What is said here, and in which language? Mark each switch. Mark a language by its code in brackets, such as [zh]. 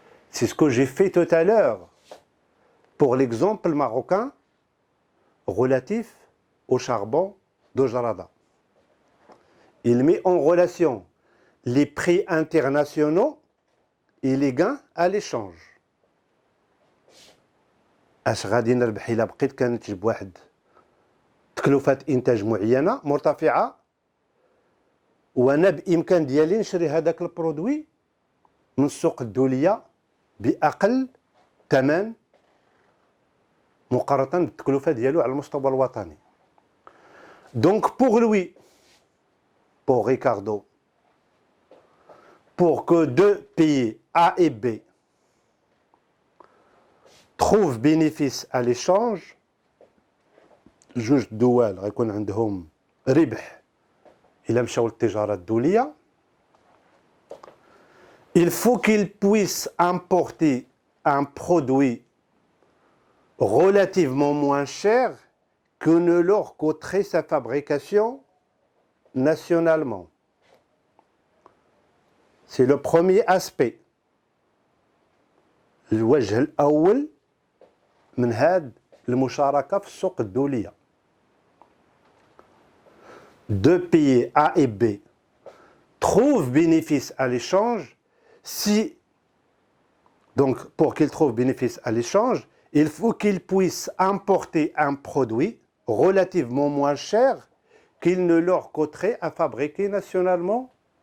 [fr] C'est ce que j'ai fait tout à l'heure pour l'exemple marocain relatif au charbon de Jarada. Il met en relation les prix internationaux et les gains à l'échange. [ar] اش غادي نربح الا بقيت كنتج بواحد تكلفة انتاج معينة مرتفعة وانا بامكان ديالي نشري هذاك البرودوي من السوق الدولية باقل ثمن مقارنة بالتكلفة ديالو على المستوى الوطني. [fr] Donc pour lui, pour Ricardo, pour que deux pays A et B trouvent bénéfice à l'échange, [ar] جوج دول غيكون عندهم ربح إلا مشاو للتجارة الدولية, [fr] il faut qu'ils puissent importer un produit relativement moins cher que ne leur coûterait sa fabrication nationalement. C'est le premier aspect. [ar] الوجه الأول من هذه المشاركة في السوق الدولية. [fr] Deux pays A et B trouvent bénéfice à l'échange si, donc pour qu'ils trouvent bénéfice à l'échange, il faut qu'ils puissent importer un produit relativement moins cher qu'il ne leur coûterait à fabriquer nationalement.